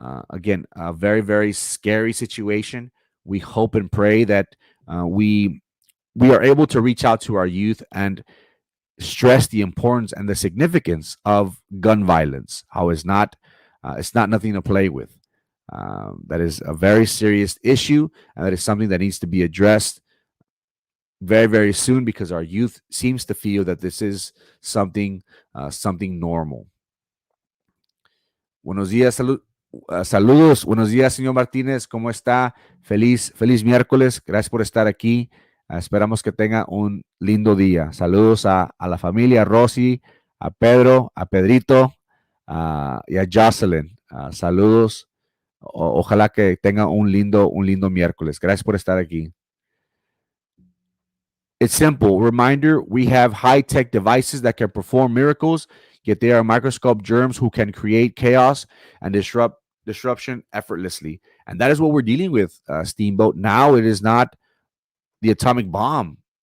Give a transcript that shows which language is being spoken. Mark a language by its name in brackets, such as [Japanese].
[English] Again, a very, very scary situation. We hope and pray that we are able to reach out to our youth and stress the importance and the significance of gun violence. How it's not nothing to play with. That is a very serious issue, and that is something that needs to be addressed very, very soon because our youth seems to feel that this is something normal. [Spanish] Buenos días, saludos, buenos días, señor Martínez, ¿cómo está? Feliz miércoles, gracias por estar aquí. Esperamos que tenga un lindo día. Saludos a la familia, a Rosy, a Pedro, a Pedrito y a Jocelyn. Saludos. Ojalá que tenga un lindo miércoles. Gracias por estar aquí. [English] It's simple. Reminder, we have high-tech devices that can perform miracles, yet they are microscope germs who can create chaos and disruption effortlessly. And that is what we're dealing with, Steamboat. Now it is not the atomic bomb.